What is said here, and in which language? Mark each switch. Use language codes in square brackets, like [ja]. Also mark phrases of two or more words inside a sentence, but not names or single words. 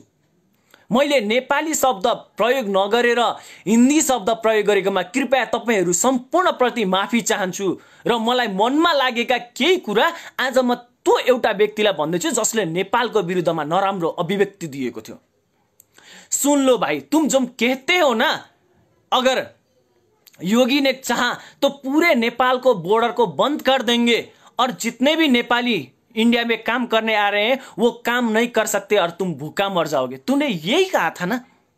[ne] मैले नेपाली शब्द प्रयोग नगरेर हिन्दी शब्द प्रयोग गरेकोमा कृपया तपाईहरू सम्पूर्ण प्रति माफी चाहन्छु। र मलाई मनमा लागेका केही कुरा आज म त्यो एउटा व्यक्तिलाई भन्दैछु जसले नेपालको विरुद्धमा नराम्रो अभिव्यक्ति दिएको थियो। [hi] सुन लो भाई, तुम जो कहते हो ना, अगर योगी ने चाहा तो पूरे नेपाल को बॉर्डर को बंद कर देंगे और जितने भी नेपाली इंडिया में काम करने आ रहे हैं वो काम नहीं कर सकते और तुम भूखा मर जाओगे। तूने यही कहा था ना।